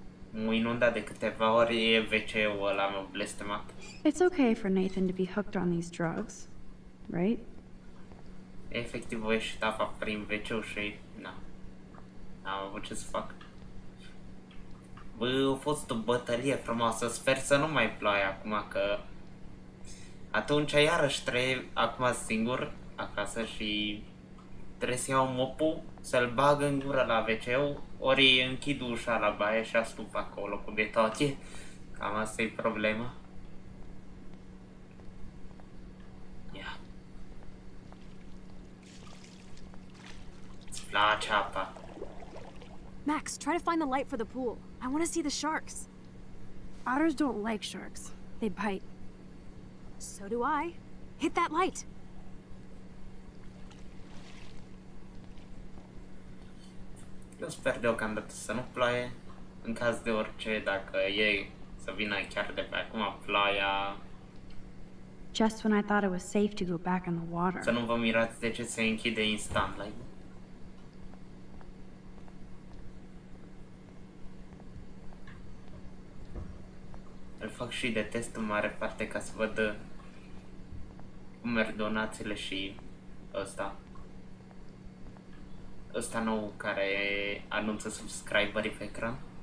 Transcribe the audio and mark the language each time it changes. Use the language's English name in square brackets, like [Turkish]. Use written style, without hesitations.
[Romanian] m-a inundat de câteva ori WC-ul ăla m-a blestemat. [English] It's okay for Nathan to be hooked on these drugs, right? [Romanian] Efectiv, o ieșit apa prin WC-ul și... N-am avut ce să fac. Bă, a fost o bătălie frumoasă. Sper să nu mai ploaie acum, că... Atunci iarăși trebuie acum singur acasă și... Trebuie să iau mopul, să-l bag în gură la WC-ul, ori închid ușa la baie și astup acolo cu de toate. Cam asta e problema. Ia. Îți place apa. [English] Max, try to find the light for the pool. I want to see the sharks. Otters don't like sharks. They bite. So do I. Hit that light. [Romanian] Eu sper deocamdată să nu ploaie. În caz de orice, dacă e să vină chiar de pe acum ploaia, [English] Just when I thought it was safe to go back in the water. [Romanian] să nu vă mirați de ce se închide instant live. Îl fac și de test în mare parte ca să văd cum merg donațiile și ăsta nou care anunță subscriberii pe ecran.